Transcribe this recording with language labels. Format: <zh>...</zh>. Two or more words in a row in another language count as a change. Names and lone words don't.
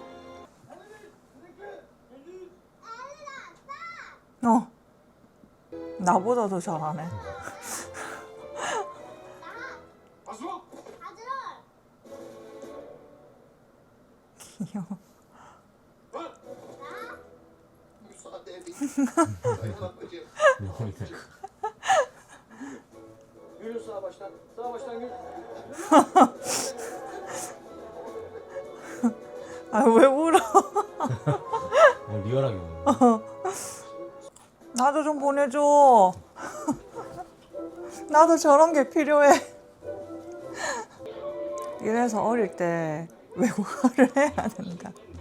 <ko>나보다 더 잘하네. 귀여워.</ko> <tr>Yürü sağa baştan. Sağa baştan yürü.</tr> <ko>아 왜 울어? 리얼하게 보네. 나도 좀 보내줘. 나도 저런 게 필요해. 이래서 어릴 때 외국어를 해야 된다.</ko>